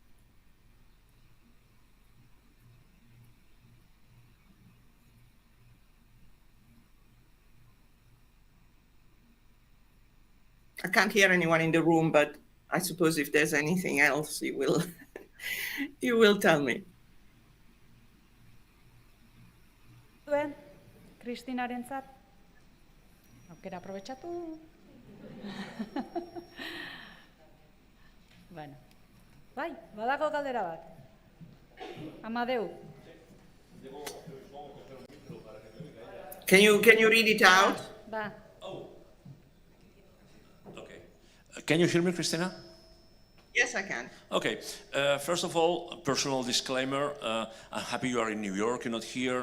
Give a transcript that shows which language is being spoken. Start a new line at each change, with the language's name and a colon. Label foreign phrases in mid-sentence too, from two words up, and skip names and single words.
English: I can't hear anyone in the room, but I suppose if there's anything else, you will, you will tell me.
Basque: Kristinarentzat, aukera aprobetxatu. Bueno, bai, badago galdera bat. Amadeu.
English: Can you read it out?
Basque: Ba.
English: Okay. Can you hear me, Christina? Yes, I can. Okay. First of all, a personal disclaimer. I'm happy you are in New York, you're not here.